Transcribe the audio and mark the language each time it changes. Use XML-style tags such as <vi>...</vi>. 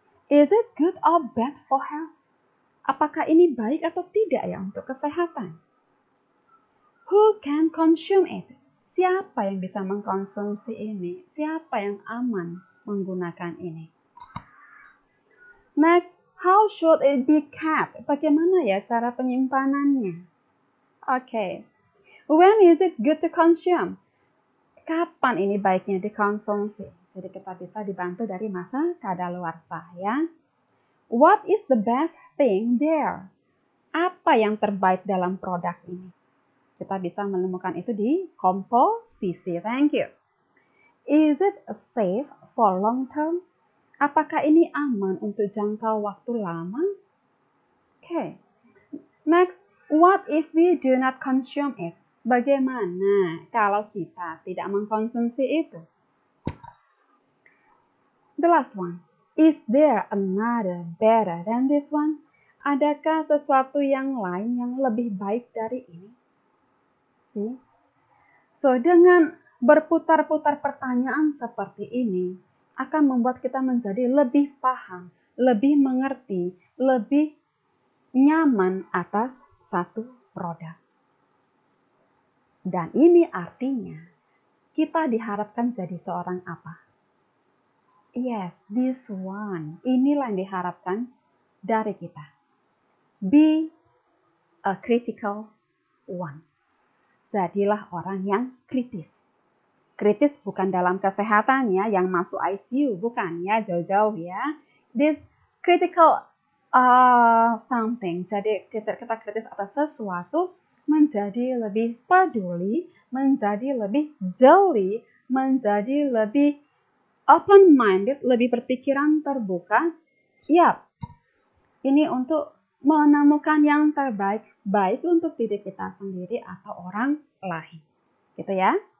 <en>Is it good or bad for health?</en> <id>Apakah ini baik atau tidak ya untuk kesehatan?</id> <en>Who can consume it?</en> <id>Siapa yang bisa mengkonsumsi ini? Siapa yang aman menggunakan ini?</id> <en>Next, how should it be kept?</en> <id>Bagaimana ya cara penyimpanannya? Oke.</id> <en>When is it good to consume?</en> <id>Kapan ini baiknya dikonsumsi? Jadi kita bisa dibantu dari masa kadaluarsa ya.</id> <en>What is the best thing there?</en> <id>Apa yang terbaik dalam produk ini? Kita bisa menemukan itu di komposisi.</id> <en>Thank you. Is it safe for long term?</en> <id>Apakah ini aman untuk jangka waktu lama? Okay.</id> <en>Next, what if we do not consume it?</en> <id>Bagaimana kalau kita tidak mengkonsumsi itu?</id> <en>The last one. Is there another better than this one?</en> <id>Adakah sesuatu yang lain yang lebih baik dari ini?</id> <en>See?</en> <id>So, dengan berputar-putar pertanyaan seperti ini akan membuat kita menjadi lebih paham, lebih mengerti, lebih nyaman atas satu produk. Dan ini artinya kita diharapkan jadi seorang apa?</id> <en>Yes, this one.</en> <id>Inilah yang diharapkan dari kita.</id> <en>Be a critical one.</en> <id>Jadilah orang yang kritis. Kritis bukan dalam kesehatannya yang masuk ICU, bukan ya, jauh-jauh ya.</id> <en>This critical something.</en> <id>Jadi kita kritis atas sesuatu menjadi lebih peduli, menjadi lebih jeli, menjadi lebih open-minded, lebih berpikiran terbuka. Ya, ini untuk menemukan yang terbaik, baik untuk diri kita sendiri atau orang lain. Gitu ya.</id>